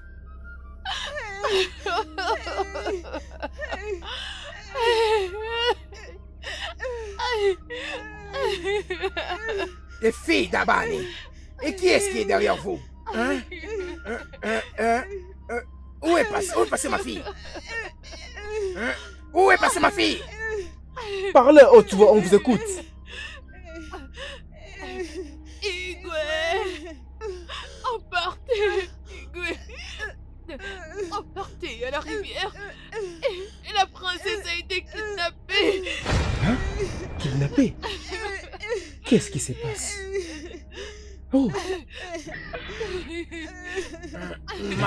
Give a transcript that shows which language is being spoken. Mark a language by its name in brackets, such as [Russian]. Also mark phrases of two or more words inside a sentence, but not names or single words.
[French] Les filles d'Abani. Et qui est-ce qui est derrière vous? Hein? Où est passée ma fille? Hein? Où est passée ma fille? Parlez, oh, tu vois, on vous écoute. Igwe! Emportez! Igwe! Emportée à la rivière et la princesse a été kidnappée. Hein? Kidnappée? Qu'est-ce qui se passe? Oh! Ma